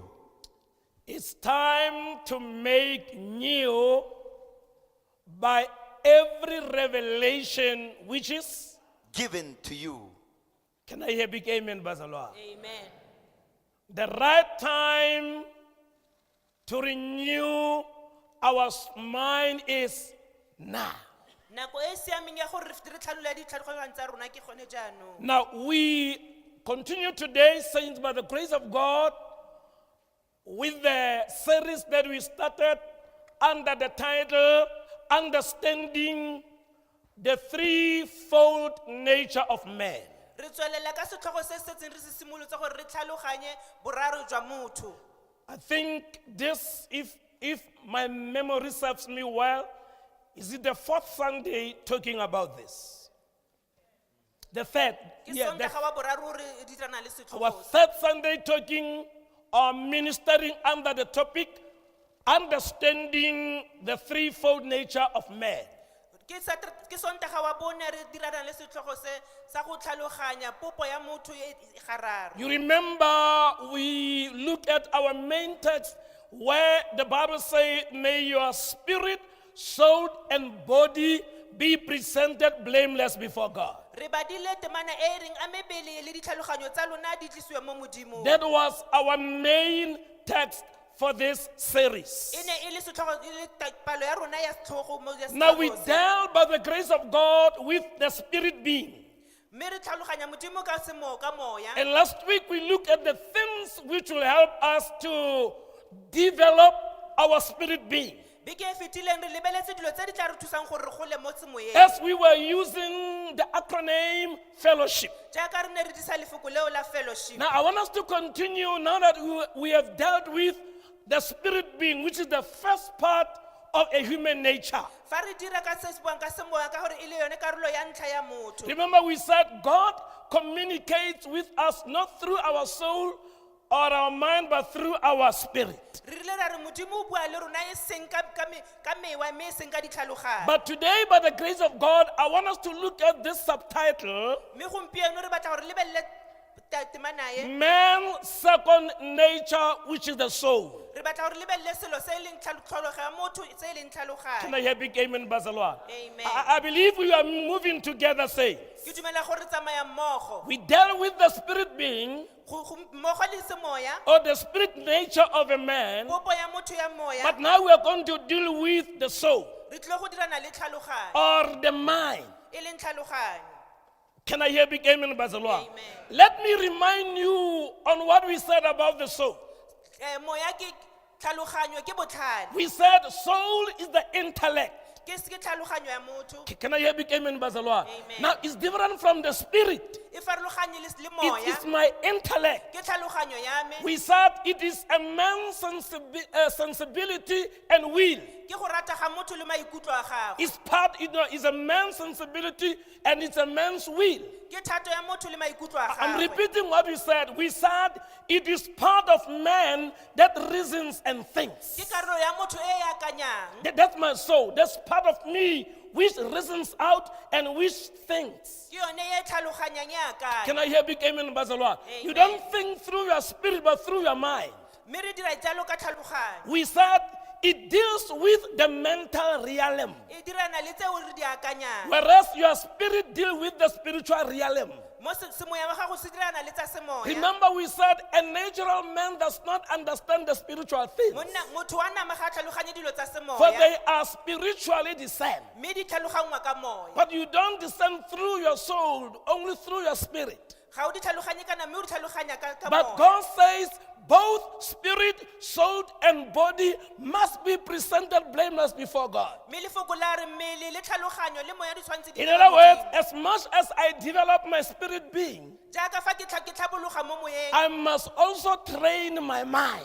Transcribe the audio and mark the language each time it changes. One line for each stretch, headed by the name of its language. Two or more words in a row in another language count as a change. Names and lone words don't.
English: It's time to make new by every revelation which is. Given to you. Can I hear big amen, Bazalwa? Amen. The right time to renew our mind is now.
Tswana: Nako e siameng ya gore re tlhalole ditlhaloganyo tsa rona ke gone jaanong.
English: Now we continue today, saints, by the grace of God, with the series that we started under the title Understanding the Threefold Nature of Man.
Tswana: Re tswelela ka setlhogo se setseng re se simolotse gore re tlhaloganye boraro jwa motho.
English: I think this, if my memory serves me well, is it the fourth Sunday talking about this? The third,
Tswana: Ke
English: yeah,
Tswana: Sontaga wa boraro re dirana le
English: our
Tswana: setlhogo se.
English: third Sunday talking or ministering under the topic, Understanding the Threefold Nature of Man.
Tswana: Ke Sontaga wa bone re dirana le setlhogo se sa go tlhaloganya popo ya motho e gararo.
English: You remember we looked at our main text where the Bible says, may your spirit, soul, and body be presented blameless before God.
Tswana: Re badile temana e reng a mebele le ditlhaloganyo tsa lona di tlisiwe mo modimo.
English: That was our main text for this series.
Tswana: E ne e le setlhogo e le palo ya rona ya setlhogo mo ya
English: Now we
Tswana: setlhogo se.
English: dealt by the grace of God with the spirit being.
Tswana: Mme re tlhaloganya modimo ka semo ka moya.
English: And last week we looked at the things which will help us to develop our spirit being.
Tswana: Beke e fetileng re lebeletse dilo tse di tla re thusang gore re gole mo semoyeng.
English: As we were using the acronym fellowship.
Tswana: Jaaka re ne re disa lefoko leo la fellowship.
English: Now I want us to continue now that we have dealt with the spirit being, which is the first part of a human nature.
Tswana: Fa re dira ka se se buang ka semoya ka gore e le yone karolo ya ntlha ya motho.
English: Remember we said God communicates with us not through our soul or our mind, but through our spirit.
Tswana: Re rile ra re modimo o bua le rona e seng ka mewa mme e seng ka ditlhaloganyo.
English: But today, by the grace of God, I want us to look at this subtitle,
Tswana: Mme gompieno re batla gore lebelele temana e.
English: Man's Second Nature, which is the soul.
Tswana: Re batla gore lebelele selo se e leng tlhaloganyo ya motho se e leng
English: Can
Tswana: tlhaloganyo.
English: I hear big amen, Bazalwa? Amen. I believe we are moving together, say.
Tswana: Ke dumela gore re tsamaya mmogo.
English: We dealt with the spirit being,
Tswana: Mmogo le semoya,
English: or the spirit nature of a man,
Tswana: popo ya motho ya moya.
English: but now we are going to deal with the soul,
Tswana: Re tlile go dirana le tlhaloganyo.
English: or the mind.
Tswana: E leng tlhaloganyo.
English: Can I hear big amen, Bazalwa? Amen. Let me remind you on what we said about the soul.
Tswana: Moya ke tlhaloganyo ke botlhale.
English: We said soul is the intellect.
Tswana: Ke tlhaloganyo ya motho.
English: Can I hear big amen, Bazalwa? Amen. Now it's different from the spirit.
Tswana: E farologanye le
English: It
Tswana: moya.
English: is my intellect.
Tswana: Ke tlhaloganyo ya me.
English: We said it is a man's sensibility and will.
Tswana: Ke go rata ga motho le maikutlo a gago.
English: It's part, is a man's sensibility and it's a man's will.
Tswana: Ke thato ya motho le maikutlo a
English: I'm
Tswana: gagwe.
English: repeating what we said. We said it is part of man that reasons and thinks.
Tswana: Ke karolo ya motho e e akanyang.
English: That's my soul. That's part of me which reasons out and which thinks.
Tswana: Ke yone e tlhaloganyang e akanya.
English: Can I hear big amen, Bazalwa? You Amen. don't think through your spirit, but through your mind.
Tswana: Mme re dira jalo ka tlhaloganyo.
English: We said it deals with the mental realm,
Tswana: E dirana le tseo re di akanyang.
English: whereas your spirit deals with the spiritual realm.
Tswana: Mo semoya wa gago se dirana le tsa semoya.
English: Remember we said a natural man does not understand the spiritual things,
Tswana: Motho wa nama ga tlhaloganye dilo tsa
English: for
Tswana: semoya.
English: they are spiritually discerned.
Tswana: Mme di tlhalogangwa ka moya.
English: But you don't discern through your soul, only through your spirit.
Tswana: Ga o di tlhaloganye kana mme o di tlhaloganya ka
English: But
Tswana: moya.
English: God says both spirit, soul, and body must be presented blameless before God.
Tswana: Mme lefoko la re mmele le tlhaloganyo le moya di tshwanetse di
English: In
Tswana: nne
English: other words,
Tswana: modimo.
English: as much as I develop my spirit being,
Tswana: Jaaka fa ke tlhabologa mo moyeng,
English: I must also train my mind